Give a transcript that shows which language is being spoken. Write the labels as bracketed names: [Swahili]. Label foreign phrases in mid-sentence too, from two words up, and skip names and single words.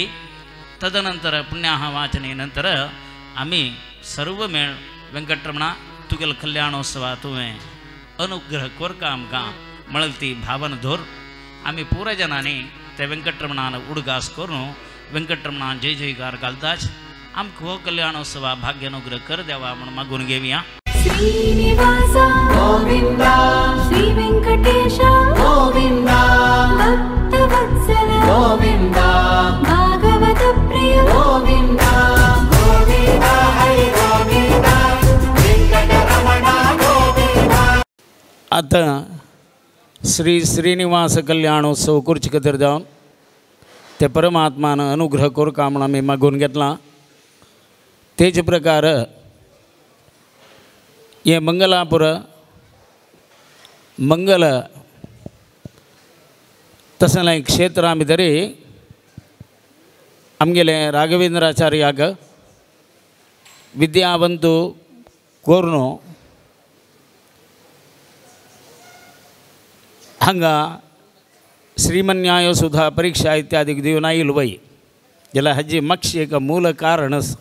[Konkani] तदनंतर पुण्याहवाचने नंतर आमी सर्व मेळ वेंकटरमणा तुगेल कल्याणोत्सवा तुवें अनुग्रह कोरका आमकां म्हणल ती भावना धोर आमी पुराय जनांनी त्या वेंकटरमणान उडगास करून वेंकटरमणान जय जयकार घालताच. आमकां हो कल्याणोत्सवा भाग्य अनुग्रह कर देवा म्हणून मागून घेवया. श्रीनिवास गोविंदा श्री वेंकटेश गोविंदा भक्तवत्सल गोविंदा भागवत प्रिय गोविंदा गोविंदा हरि गोविंदा वेंकटरमण आता श्री श्रीनिवास कल्याणोत्सव कुर्ची कतर जावन ते परमात्मानं अनुग्रह करू कामना मी मागून घेतला. तेच प्रकार ये मंगलापुर मंगल तसले क्षेत्र आमी तरी आमगेले राघवेंद्राचार्याक विद्यावंतू कोरनो हांगा श्रीमन्याय सुधा परीक्षा इत्यादी दिवन आयिल्लो वय जाल्यार हाजी मातशी एक मूल कारण